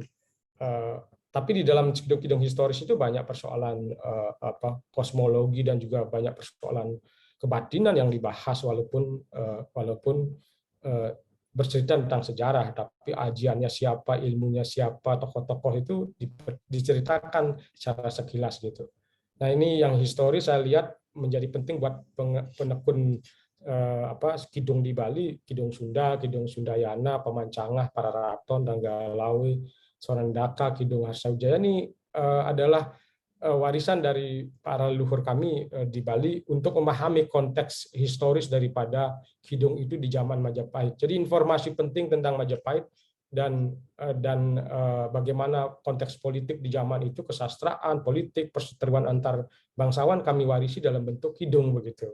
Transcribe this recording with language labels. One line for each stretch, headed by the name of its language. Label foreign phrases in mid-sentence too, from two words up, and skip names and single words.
Indonesian: Tapi di dalam kidung-kidung historis itu banyak persoalan kosmologi dan juga banyak persoalan kebatinan yang dibahas walaupun bercerita tentang sejarah, tapi ajiannya siapa, ilmunya siapa, tokoh-tokoh itu diceritakan secara sekilas gitu. Nah ini yang historis saya lihat menjadi penting buat penekun kidung di Bali, Kidung Sunda, Kidung Sundayana, Pamancangah, Pararaton, Ranggalawe, Sorandaka, Kidung Harsawijaya ini adalah warisan dari para leluhur kami di Bali untuk memahami konteks historis daripada kidung itu di zaman Majapahit. Jadi informasi penting tentang Majapahit dan bagaimana konteks politik di zaman itu, kesastraan, politik, perseteruan antar bangsawan kami warisi dalam bentuk kidung begitu.